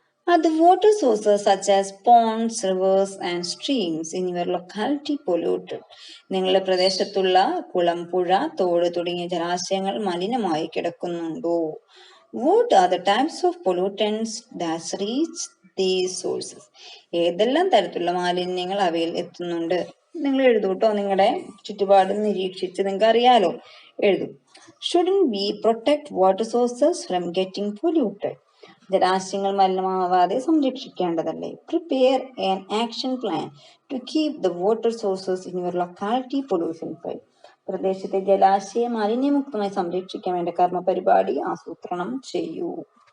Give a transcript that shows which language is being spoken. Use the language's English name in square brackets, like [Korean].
[English] Are the water sources such as ponds, rivers and streams in your locality polluted? [Malayalam] നിങ്ങളുടെ പ്രദേശത്തുള്ള കുളം, പുഴ, തോട് തുടങ്ങിയ ജലാശയങ്ങൾ മലിനമായി കിടക്കുന്നുണ്ടോ? [English] What are the types of pollutants that reach these sources? [Malayalam] ഏതെല്ലാം തരത്തിലുള്ള മാലിന്യങ്ങൾ അവയിൽ എത്തുന്നുണ്ട്? നിങ്ങൾ എഴുതൂട്ടോ. നിങ്ങളുടെ ചുറ്റുപാട് നിരീക്ഷിച്ച് നിങ്ങൾക്ക് അറിയാലോ. എഴുതൂ. [English] Shouldn't we protect water sources from getting polluted? [Malayalam] ജലാശയങ്ങൾ മലിനമാവാതെ സംരക്ഷിക്കേണ്ടതല്ലേ? [English] Prepare an action plan to keep the water sources in your locality pollution free. [Malayalam] പ്രദേശത്തെ ജലാശയ മാലിന്യമുക്തമായി സംരക്ഷിക്കാൻ വേണ്ട കർമ്മ പരിപാടി ആസൂത്രണം ചെയ്യൂ.